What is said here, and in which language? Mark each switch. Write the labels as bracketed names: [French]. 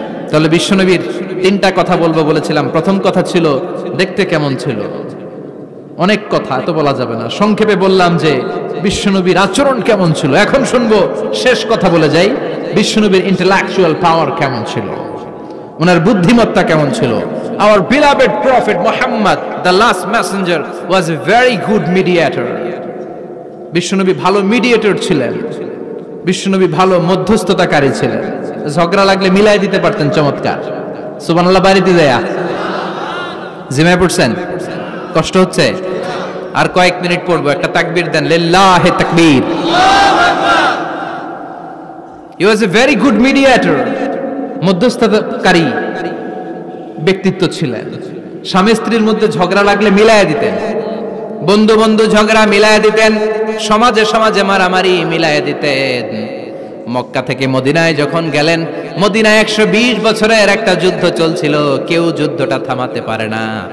[Bangla] তাহলে বিশ্বনবীর তিনটা কথা বলবো বলেছিলাম। প্রথম কথা ছিল দেখতে কেমন ছিল। অনেক কথা এত বলা যাবে না, সংক্ষেপে বললাম যে বিশ্বনবীর আচরণ কেমন ছিল। এখন শুনবো, শেষ কথা বলে যাই, বিশ্বনবীর ইন্টেলেকচুয়াল পাওয়ার কেমন ছিল, ওনার বুদ্ধিমত্তা কেমন ছিল। [English] Our beloved prophet Muhammad, the last messenger, was a very good mediator. [Bangla] বিশ্বনবী ভালো মিডিয়েটর ছিলেন। বিশ্বনবী ভালো মধ্যস্থতাকারী ছিলেন। ঝগড়া লাগলে মিলাই দিতে পারতেন চমৎকার। সুবহানাল্লাহ বাড়িতে দেয়া। জিমায় পড়ছেন? কষ্ট হচ্ছে? আর কয়েক মিনিট পড়বো, একটা তাকবীর দেন, লিল্লাহি তাকবীর। [English] He was a very good mediator. [Bangla] মধ্যস্থতাকারী ব্যক্তিত্ব ছিলেন। স্বামী স্ত্রীর মধ্যে ঝগড়া লাগলে মিলায়া দিতেন, বন্ধু বন্ধু ঝগড়া মিলায়া দিতেন, সমাজে সমাজে মারামারি মিলায়া দিতেন। মক্কা থেকে মদিনায় যখন গেলেন, মদিনায় 120 বছরের একটা যুদ্ধ চলছিল, কেউ যুদ্ধটা থামাতে পারে না।